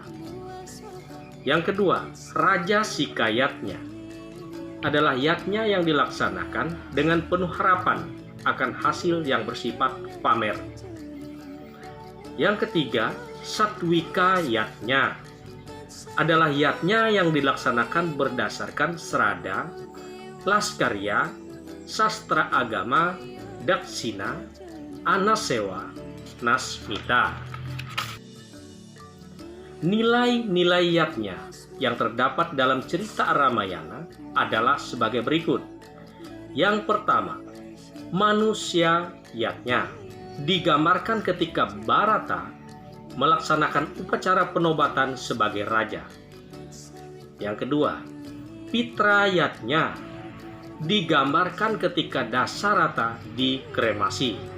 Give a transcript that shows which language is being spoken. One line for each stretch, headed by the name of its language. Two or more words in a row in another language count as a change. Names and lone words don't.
Indonesian: Yang kedua, raja sika yatnya adalah yatnya yang dilaksanakan dengan penuh harapan akan hasil yang bersifat pamer. Yang ketiga, satwika yatnya adalah yatnya yang dilaksanakan berdasarkan serada, laskarya, sastra agama, daksina, anasewa, nasmita. Nilai-nilai yatnya yang terdapat dalam cerita Ramayana adalah sebagai berikut. Yang pertama, manusia yatnya digambarkan ketika Bharata melaksanakan upacara penobatan sebagai raja. Yang kedua, pitra yatnya digambarkan ketika Dasarata dikremasi.